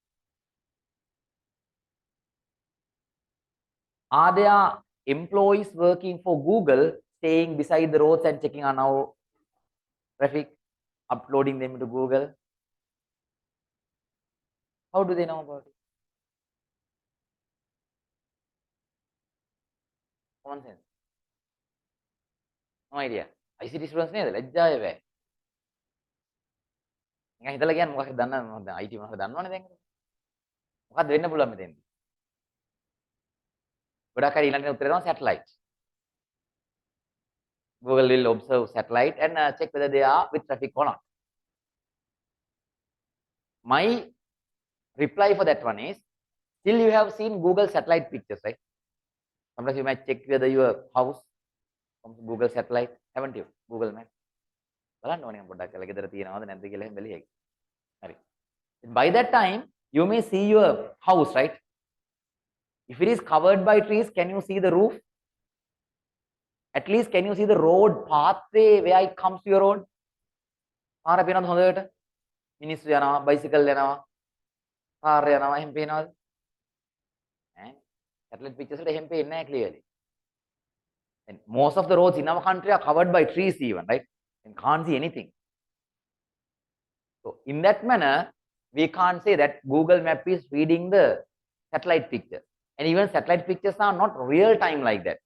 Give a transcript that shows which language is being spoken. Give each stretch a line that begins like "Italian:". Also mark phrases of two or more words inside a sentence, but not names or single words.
English: Are there employees working for Google staying beside the roads and checking on our traffic, uploading them to Google? How do they know about it? Common sense. No idea. ICT students
Sinhala: නේද ලැජ්ජාවේ වේ. නිකන් හිතලා කියන්නේ මොකක්ද දන්නවද? IT මොකක්ද දන්නවනේ දැන්. මොකක්ද වෙන්න පුළුවන් මෙතෙන්ද? ගොඩක් අය ඊළඟට උත්තරේ තමයි satellite.
English: Google will observe satellite and check whether they are with traffic or not. My reply for that one is, still you have seen Google satellite pictures, right? Sometimes you might check whether your house from Google satellite, haven't you? Google Map.
Sinhala: බලන්න ඕනේ පොඩ්ඩක් කියලා ගෙදර තියනවද නැද්ද කියලා එහෙම බැලියයි. හරි.
English: By that time, you may see your house, right? If it is covered by trees, can you see the roof? At least can you see the road pathway where it comes to your road?
Sinhala: පාර පේනවද හොඳට? මිනිස්සු යනවා, bicycle යනවා, කාර් යනවා, එහෙම පේනවද? ඈ
English: satellite pictures
Sinhala: වල එහෙම පේන්නේ නැහැ clearly.
English: And most of the roads in our country are covered by trees even, right? And can't see anything. So in that manner, we can't say that Google Map is reading the satellite pictures. And even satellite pictures are not real time like that.